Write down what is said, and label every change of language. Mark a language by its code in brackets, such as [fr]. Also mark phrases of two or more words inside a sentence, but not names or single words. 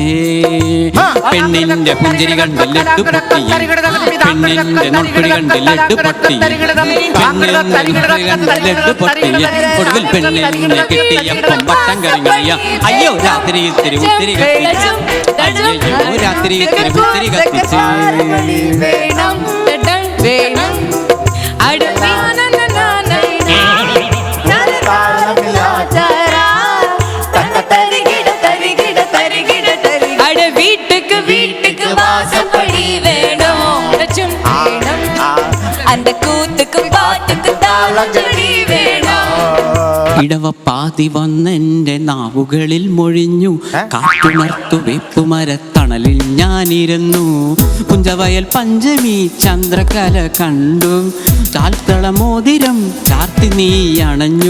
[ml] പെണ്ണിന്റെ പുഞ്ചിരി കണ്ട് ലഡ്ഡു പൊട്ടിയേ, പെണ്ണിന്റെ നുണക്കുഴി കണ്ട് ലഡ്ഡു പൊട്ടിയേ, പെണ്ണിന്റെ നുണക്കുഴി കണ്ട് ലഡ്ഡു പൊട്ടിയേ, ഒടുവിൽ പെണ്ണിനെ കെട്ടിയപ്പം വട്ടം കറിങ്ങളിയ. അയ്യോ രാത്രി ഇത്തിരി പൂത്തിരി കത്തിച്ചേ, അയ്യോ രാത്രി ഇത്തിരി പൂത്തിരി കത്തിച്ചേ. [ta] வீட்டுக்கு வாசப்படி வேணும், அந்த கூத்துக்கு பாட்டுக்கு தாளச்சொடி வேணும். [ml] ഇടവപ്പാതി വന്നെന്റെ നാവുകളിൽ മൊഴിഞ്ഞു, കാറ്റുണർത്തു വെപ്പുമരത്തണലിൽ ഞാനിരുന്നു. കുഞ്ചവയൽ പഞ്ചമി ചന്ദ്രകല കണ്ടു, ചാൽത്തളമോതിരം ചാർത്തി നീ അണഞ്ഞു.